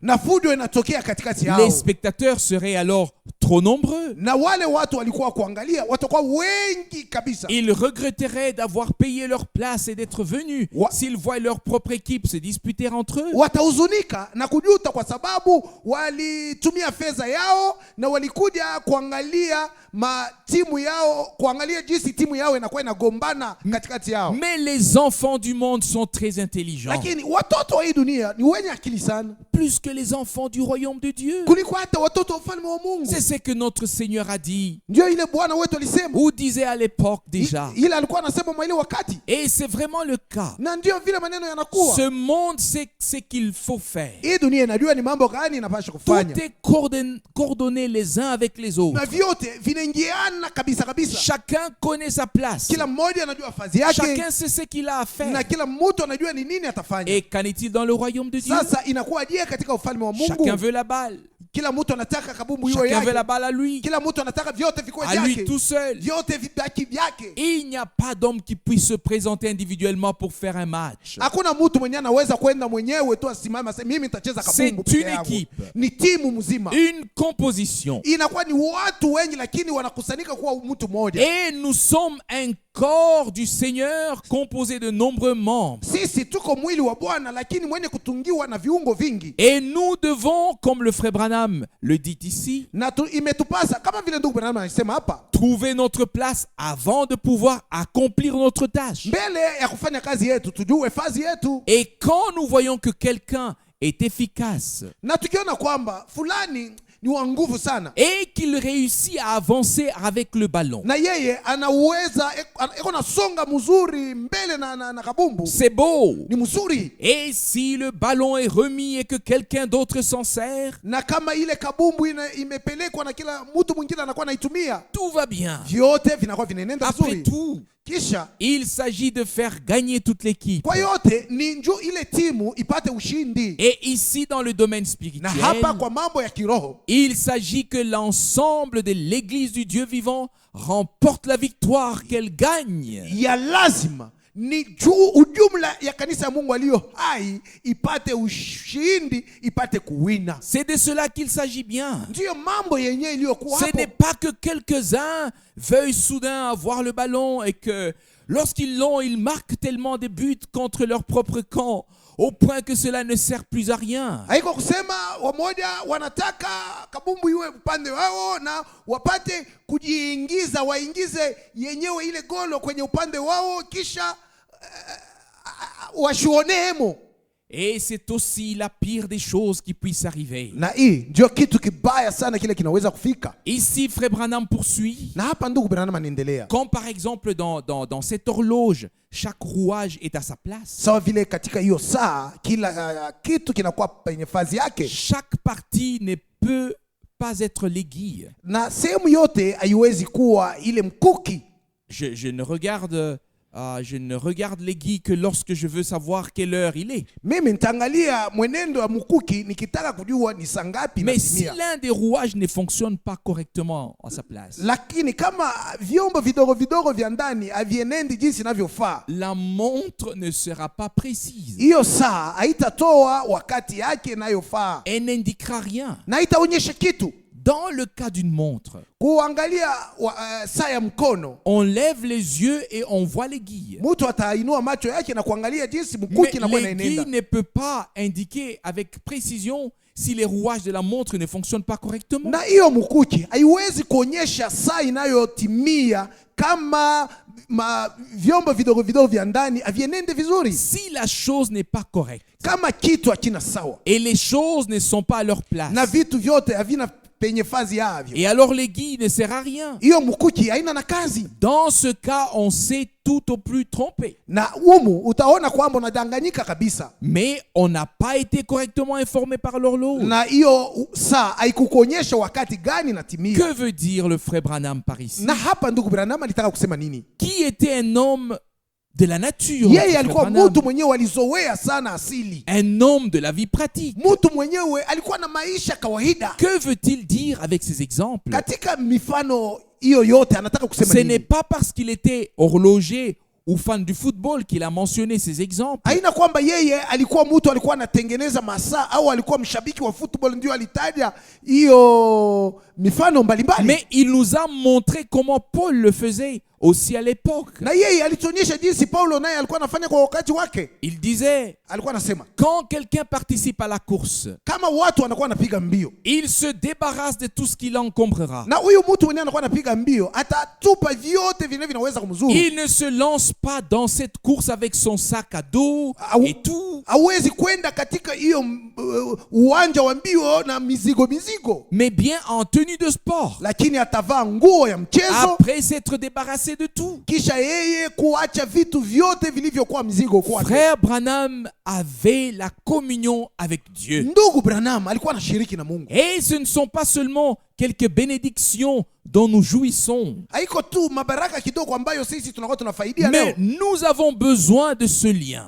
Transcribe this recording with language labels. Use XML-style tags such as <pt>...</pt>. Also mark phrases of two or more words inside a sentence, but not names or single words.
<sw>na fujo inatokea katikati</sw> <fr>les</fr> <sw>yao,</sw> <fr>spectateurs seraient alors trop nombreux.</fr> <sw>na wale watu walikuwa kuangalia watakuwa wengi kabisa.</sw> <fr>Ils regretteraient d'avoir payé leur place et d'être venus s'ils voient leur propre équipe se disputer entre eux.</fr> <sw>Watahuzunika na kujuta kwa sababu walitumia fedha yao na walikuja kuangalia timu yao, kuangalia jinsi timu yao inakuwa inagombana katikati yao.</sw> <fr>Mais les enfants du monde sont très intelligents,</fr> <sw>Lakini watoto wa hii dunia ni wenye akili sana</sw> <fr>plus que les enfants du royaume de Dieu.</fr> <sw>kuliko hata watoto wa ufalme wa Mungu.</sw> <fr>C'est ce que notre Seigneur a dit,</fr> <sw>Ndio ile Bwana wetu alisema,</sw> <fr>ou disait à l'époque déjà.</fr> <sw>ile alikuwa anasema mwa ile wakati,</sw> <fr>Et c'est vraiment le cas.</fr> <sw>na ndio vile maneno yanakuwa.</sw> <fr>Ce monde sait ce qu'il faut faire.</fr> <sw>Hii dunia inajua ni mambo gani inapaswa</sw> <fr>Tout</fr> <sw>kufanya,</sw> <fr>est coordonné les uns avec les autres.</fr> <sw>na vyote vinaingiana kabisa kabisa.</sw> <fr>Chacun connaît sa place.</fr> <sw>Kila mmoja anajua fazi yake,</sw> <fr>Chacun sait ce qu'il a à faire.</fr> <sw>na kila mtu anajua ni nini atafanya.</sw> <fr>Et qu'en est-il dans le royaume de Dieu?</fr> <sw>Sasa inakuwa je katika ufalme wa Mungu?</sw> <fr>Chacun veut la balle.</fr> <sw>Kila mtu anataka kabumbu hiyo</sw> <fr>Chacun veut la</fr> <sw>yake,</sw> <fr>balle à lui.</fr> <sw>kila mtu anataka vyote vikwe</sw> <fr>À lui</fr> <sw>vyake,</sw> <fr>tout seul.</fr> <sw>vyote vibaki vyake.</sw> <fr>Il n'y a pas d'homme qui puisse se présenter individuellement pour faire un match.</fr> <sw>Hakuna mtu mwenyewe anaweza kwenda mwenyewe tu asimame aseme mimi nitacheza kabumbu</sw> <fr>C'est</fr> <sw>peke</sw> <fr>une</fr> <sw>yangu.</sw> <fr>équipe.</fr> <sw>Ni timu mzima,</sw> <fr>Une composition.</fr> <sw>inakuwa ni watu wengi, lakini wanakusanyika kuwa mtu mmoja.</sw> <fr>Et nous sommes un corps du Seigneur composé de nombreux membres.</fr> <sw>Sisi tuko mwili wa Bwana, lakini mwenye kutungiwa na viungo vingi,</sw> <fr>Et nous devons, comme le frère Branham le dit ici,</fr> <sw>na imetupasa kama vile ndugu Branham anasema hapa,</sw> <fr>trouver notre place avant de pouvoir accomplir notre tâche.</fr> <sw>mbele ya kufanya kazi yetu tujue fazi yetu,</sw> <fr>Et quand nous voyons que quelqu'un est efficace</fr> <sw>na tukiona kwamba fulani ni wa nguvu sana</sw> <fr>et qu'il réussit à avancer avec le ballon,</fr> <sw>na yeye anaweza eko na songa mzuri mbele na kabumbu,</sw> <fr>c'est beau.</fr> <sw>ni mzuri.</sw> <fr>Et si le ballon est remis et que quelqu'un d'autre s'en sert,</fr> <sw>Na kama ile kabumbu imepelekwa na kila mtu mwingine anakuwa anaitumia,</sw> <fr>tout va bien.</fr> <sw>vyote vinakuwa vinaenda</sw> <fr>Après</fr> <sw>vizuri.</sw> <fr>tout,</fr> <sw>Kisha</sw> <fr>il s'agit de faire gagner toute l'équipe.</fr> <sw>kwa yote ni njoo ile timu ipate ushindi.</sw> <fr>Et ici, dans le domaine</fr> <sw>Na</sw> <fr>spirituel,</fr> <sw>hapa kwa mambo ya kiroho,</sw> <fr>il s'agit que l'ensemble de l'Église du Dieu vivant remporte la victoire, qu'elle gagne.</fr> <sw>ya lazima ni ujumla ya kanisa ya Mungu aliyo hai ipate ushindi, ipate kuwina.</sw> <fr>C'est de cela qu'il s'agit bien.</fr> <sw>Ndiyo mambo yenyewe iliyokuwa</sw> <fr>Ce</fr> <sw>hapo.</sw> <fr>n'est pas que quelques-uns veuillent soudain avoir le ballon et que lorsqu'ils l'ont, ils marquent tellement de buts contre leur propre camp au point que cela ne sert plus à rien.</fr> <sw>Haiko kusema wamoja wanataka kabumbu iwe upande wao na wapate kujiingiza, waingize yenyewe ile golo kwenye upande wao, kisha washuonemo.</sw> <fr>Et c'est aussi la pire des choses qui puisse arriver.</fr> <sw>Na hii ndio kitu kibaya sana kile kinaweza kufika.</sw> <fr>Ici, Frère Branham poursuit.</fr> <sw>Na hapa ndugu Branham anaendelea,</sw> <fr>Comme par exemple dans cette horloge, chaque rouage est à sa place.</fr> <sw>sawa vile katika hiyo saa kila kitu kinakuwa penye fazi yake,</sw> <fr>Chaque partie ne peut pas être l'aiguille.</fr> <sw>na sehemu yote haiwezi kuwa ile mkuki.</sw> <fr>Je ne regarde l'aiguille que lorsque je veux savoir quelle heure il est.</fr> <sw>Mimi nitaangalia mwenendo wa mkuki nikitaka kujua ni saa ngapi</sw> <fr>Mais si</fr> <sw>natimia.</sw> <fr>l'un des rouages ne fonctionne pas correctement à sa place,</fr> <sw>Lakini kama vyombo vidogo vidogo vya ndani havienendi jinsi inavyofaa,</sw> <fr>la montre ne sera pas précise</fr> <sw>hiyo saa haitatoa wakati yake inayofaa</sw> <fr>et n'indiquera rien.</fr> <sw>na haitaonyesha kitu.</sw> <fr>Dans le cas d'une montre,</fr> <sw>kuangalia saa ya mkono,</sw> <fr>on lève les yeux et on voit l'aiguille.</fr> <sw>mtu atainua macho yake na kuangalia jinsi</sw> <fr>Mais</fr> <sw>mkuki inakuwa</sw> <fr>l'aiguille</fr> <sw>inaenda,</sw> <fr>ne peut pas indiquer avec précision si les rouages de la montre ne fonctionnent pas correctement.</fr> <sw>na hiyo mkuki haiwezi kuonyesha saa inayotimia kama vyombo vidogo vidogo vya ndani havienende vizuri,</sw> <fr>Si la chose n'est pas correcte</fr> <sw>kama kitu hakina sawa</sw> <fr>et les choses ne sont pas à leur place,</fr> <sw>na vitu vyote havina penye fazi yavyo,</sw> <fr>et alors l'aiguille ne sert à rien.</fr> <sw>hiyo mkuki haina na kazi.</sw> <fr>Dans ce cas, on s'est tout au plus trompé.</fr> <sw>Na humu utaona kwamba unadanganyika kabisa,</sw> <fr>Mais on n'a pas été correctement informé par l'horloge.</fr> <sw>na hiyo saa haikukuonyesha wakati gani natimia.</sw> <fr>Que veut dire le frère Branham par ici?</fr> <sw>Na hapa ndugu Branham alitaka kusema nini?</sw> <fr>Qui était un homme de la nature?</fr> <sw>Yeye</sw> <fr>frère</fr> <sw>alikuwa Branham? mtu mwenyewe alizoea sana asili,</sw> <fr>Un homme de la vie pratique.</fr> <sw>mtu mwenyewe alikuwa na maisha kawaida.</sw> <fr>Que veut-il dire avec ces exemples?</fr> <sw>Katika mifano hiyo yote anataka kusema</sw> <fr>Ce n'est</fr> <sw>nini?</sw> <fr>pas parce qu'il était horloger ou fan du football qu'il a mentionné ces exemples.</fr> <sw>Haina kwamba yeye alikuwa mtu alikuwa anatengeneza masaa au alikuwa mshabiki wa football ndio alitaja hiyo mifano mbalimbali.</sw> <fr>Mais il nous a montré comment Paul le faisait aussi à l'époque.</fr> <sw>Na yeye alituonyesha jinsi Paulo naye alikuwa anafanya kwa wakati wake.</sw> <fr>Il disait,</fr> <sw>Alikuwa anasema</sw> <fr>quand quelqu'un participe à la course,</fr> <sw>kama watu wanakuwa wanapiga mbio,</sw> <fr>il se débarrasse de tout ce qui l'encombrera.</fr> <sw>na huyu mtu mwenyewe anakuwa anapiga mbio, atatupa vyote vile vinaweza kumzuru.</sw> <fr>Il ne se lance pas dans cette course avec son sac à dos et tout,</fr> <sw>Hawezi kwenda katika hiyo uwanja wa mbio na mizigo,</sw> <fr>mais bien en tenue de sport.</fr> <sw>lakini atavaa nguo ya mchezo,</sw> <fr>Après s'être débarrassé de tout.</fr> <sw>kisha yeye kuacha vitu vyote vilivyokuwa mzigo kwake.</sw> <fr>Frère Branham avait la communion avec Dieu.</fr> <sw>Ndugu Branham alikuwa anashiriki na Mungu.</sw> <fr>Et ce ne sont pas seulement quelques bénédictions dont nous jouissons,</fr> <sw>Haiko tu mabaraka kidogo ambayo sisi tunakuwa tunafaidia</sw> <fr>mais</fr> <sw>leo,</sw> <fr>nous avons besoin de ce lien,</fr>